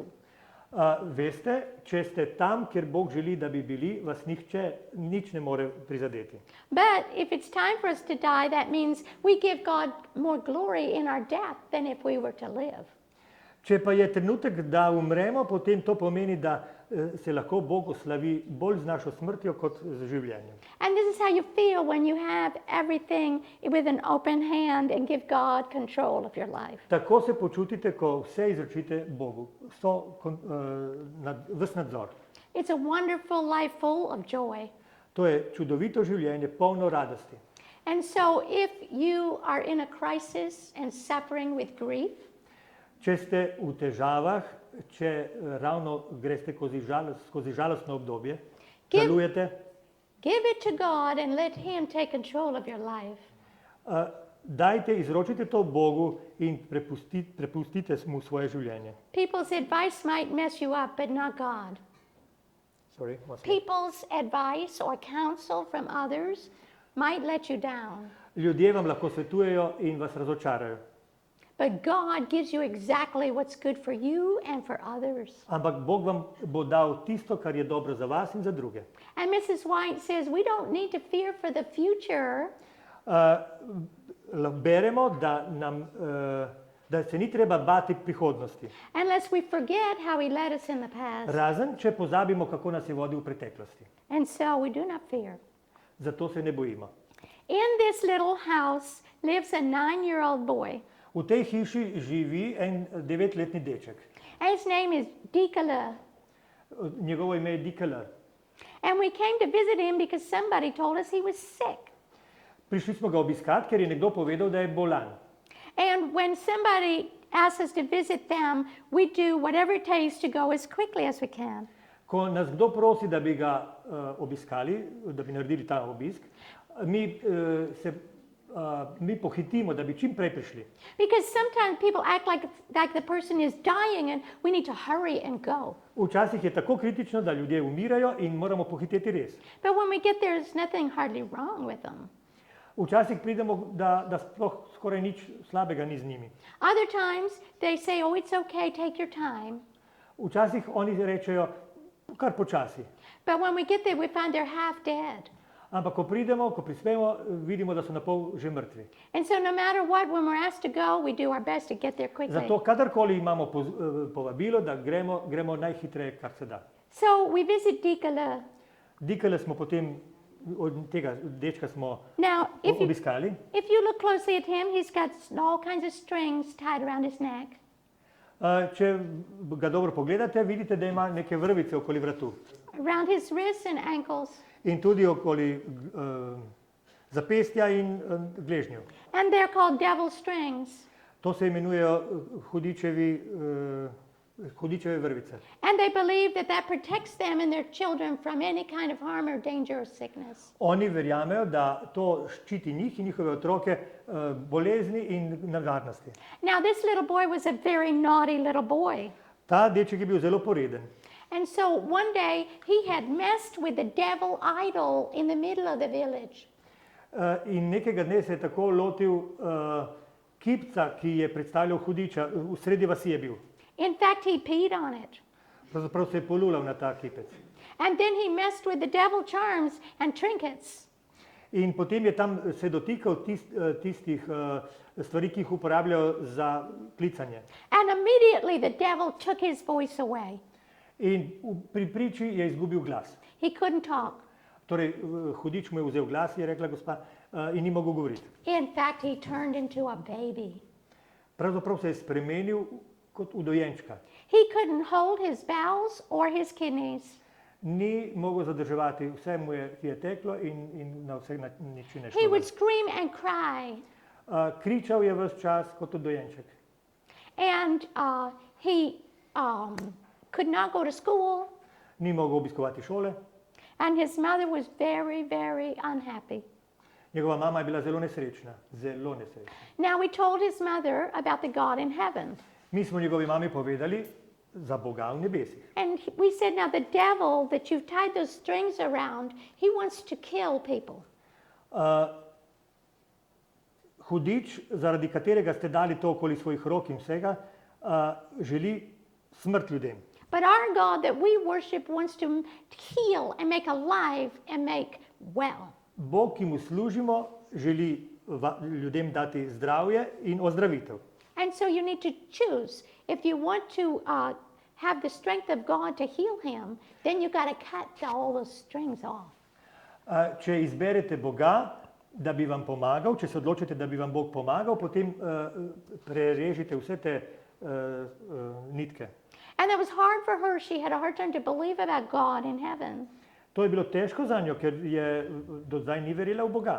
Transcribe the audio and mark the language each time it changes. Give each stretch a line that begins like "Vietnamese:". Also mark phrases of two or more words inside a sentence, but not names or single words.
Slovenian: Veste, če ste tam, kjer Bog želi, da bi bili, vas nič ne more prizadeti.
English: But if it's time for us to die, that means we give God more glory in our death than if we were to live.
Slovenian: Če pa je trenutek, da umremo, potem to pomeni, da se lahko Bog oslavi bolj z našo smrtjo kot z življenjem.
English: And this is how you feel when you have everything with an open hand and give God control of your life.
Slovenian: Tako se počutite, ko vse izročite Bogu, ves nadzor.
English: It's a wonderful life full of joy.
Slovenian: To je čudovito življenje, polno radosti.
English: And so if you are in a crisis and suffering with grief,
Slovenian: Če ste v težavah, če ravno greste skozi žalostno obdobje, žalujete,
English: give it to God and let Him take control of your life.
Slovenian: izročite to Bogu in prepustite mu svoje življenje.
English: People's advice might mess you up, but not God. Sorry, what's that? People's advice or counsel from others might let you down.
Slovenian: Ljudje vam lahko svetujejo in vas razočarajo.
English: but God gives you exactly what's good for you and for others.
Slovenian: Ampak Bog vam bo dal tisto, kar je dobro za vas in za druge.
English: And Mrs. White says we don't need to fear for the future.
Slovenian: Beremo, da se ni treba bati prihodnosti.
English: Unless we forget how he led us in the past.
Slovenian: Razen, če pozabimo, kako nas je vodil v preteklosti.
English: And so we do not fear.
Slovenian: Zato se ne bojimo.
English: In this little house lives a 9-year-old boy.
Slovenian: V tej hiši živi en 9-letni deček.
English: And his name is Dikala.
Slovenian: Njegovo ime je Dikala.
English: And we came to visit him because somebody told us he was sick.
Slovenian: Prišli smo ga obiskati, ker je nekdo povedal, da je bolan.
English: And when somebody asks us to visit them, we do whatever it takes to go as quickly as we can.
Slovenian: Ko nas kdo prosi, da bi ga obiskali, da bi naredili ta obisk, mi pohitimo, da bi čim prej prišli.
English: Because sometimes people act like the person is dying and we need to hurry and go.
Slovenian: Včasih je tako kritično, da ljudje umirajo in moramo pohiteti res.
English: But when we get there, there's nothing hardly wrong with them.
Slovenian: Včasih pridemo, da sploh skoraj nič slabega ni z njimi.
English: Other times they say, oh, it's okay, take your time.
Slovenian: Včasih oni rečejo, kar počasi.
English: But when we get there, we find they're half dead.
Slovenian: Ampak ko pridemo, ko prispemo, vidimo, da so na pol že mrtvi.
English: And so no matter what, when we're asked to go, we do our best to get there quickly.
Slovenian: Zato kadarkoli imamo povabilo, da gremo najhitreje, kar se da.
English: So we visit Dikala.
Slovenian: Dikale smo potem, od tega dečka smo
English: Now,
Slovenian: obiskali.
English: if you look closely at him, he's got all kinds of strings tied around his neck.
Slovenian: Če ga dobro pogledate, vidite, da ima neke vrvice okoli vratu.
English: Around his wrists and ankles.
Slovenian: In tudi okoli zapestja in gležnjev.
English: And they're called devil strings.
Slovenian: To se imenujejo hudičeve vrvice.
English: And they believe that protects them and their children from any kind of harm or danger or sickness.
Slovenian: Oni verjamejo, da to ščiti njih in njihove otroke bolezni in nevarnosti.
English: Now this little boy was a very naughty little boy.
Slovenian: Ta deček je bil zelo poreden.
English: And so one day he had messed with the devil idol in the middle of the village.
Slovenian: In nekega dne se je tako lotil kipca, ki je predstavljal hudiča, v sredi vasi je bil.
English: In fact, he peed on it.
Slovenian: Pravzaprav se je polulal na ta kipec.
English: And then he messed with the devil charms and trinkets.
Slovenian: In potem je tam se dotikal tistih stvari, ki jih uporabljajo za klicanje.
English: And immediately the devil took his voice away.
Slovenian: In pri priči je izgubil glas.
English: He couldn't talk.
Slovenian: Torej, hudič mu je vzel glas, je rekla gospa, in ni mogel govoriti.
English: In fact, he turned into a baby.
Slovenian: Pravzaprav se je spremenil kot v dojenčka.
English: He couldn't hold his bowels or his kidneys.
Slovenian: Ni mogel zadrževati, vse mu je teklo in na vse načine
English: He would
Slovenian: šlo.
English: scream and cry.
Slovenian: Kričal je ves čas kot dojenček.
English: And he could not go to school.
Slovenian: Ni mogel obiskovati šole.
English: And his mother was very, very unhappy.
Slovenian: Njegova mama je bila zelo nesrečna, zelo nesrečna.
English: Now we told his mother about the God in heaven.
Slovenian: Mi smo njegovi mami povedali za Boga v nebesih.
English: And we said, now the devil that you've tied those strings around, he wants to kill people.
Slovenian: Hudič, zaradi katerega ste dali to okoli svojih rok in vsega, želi smrt ljudem.
English: But our God that we worship wants to heal and make alive and make well.
Slovenian: Bog, ki mu služimo, želi ljudem dati zdravje in ozdravitev.
English: And so you need to choose. If you want to have the strength of God to heal him, then you've got to cut all those strings off.
Slovenian: Če izberete Boga, da bi vam pomagal, če se odločite, da bi vam Bog pomagal, potem prerežite vse te nitke.
English: And that was hard for her. She had a hard time to believe about God in heaven.
Slovenian: To je bilo težko za njo, ker je do zdaj ni verjela v Boga.